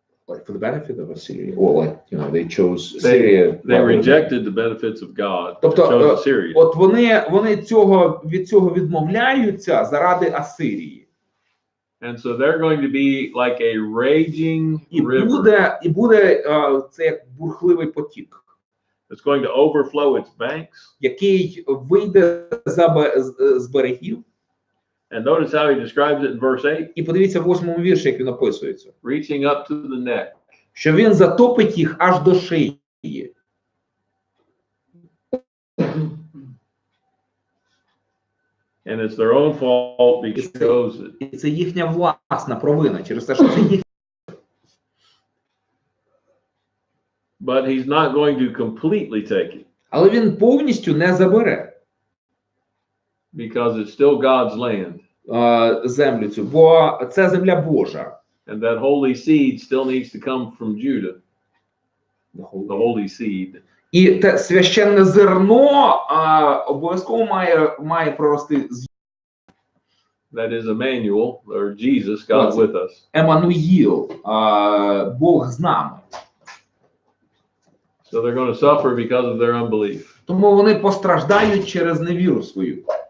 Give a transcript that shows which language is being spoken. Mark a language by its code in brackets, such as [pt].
[en] like for the benefit of Assyria, or like, they chose Syria. They rejected the benefits of God. [uk] Тобто, [en] chose Assyria. [uk] от вони від цього відмовляються заради Асирії. [en] And so they're going to be like a raging river. [uk] І буде це як бурхливий потік, [en] It's going to overflow its banks, [uk] який вийде з берегів, [en] And notice how he describes it in verse 8. [uk] І подивіться в 8-му вірші, як він описується. [en] Reaching up to the neck. [uk] Що він затопить їх аж до шиї. [en] And it's their own fault because [uk] І це їхня власна провина, через те, що це їх. [en] but he's not going to completely take it [uk] Але він повністю не забере [en] because it's still God's land. [uk] Землю цю, бо це земля Божа. [en] And that holy seed still needs to come from Judah. The holy seed. [uk] І те священне зерно обов'язково має прорости з [en] That is Emmanuel, or Jesus, God with us. [uk] Еммануїл, Бог з нами. [en] So they're going to suffer because of their unbelief. [uk] Тому вони постраждають через невіру свою.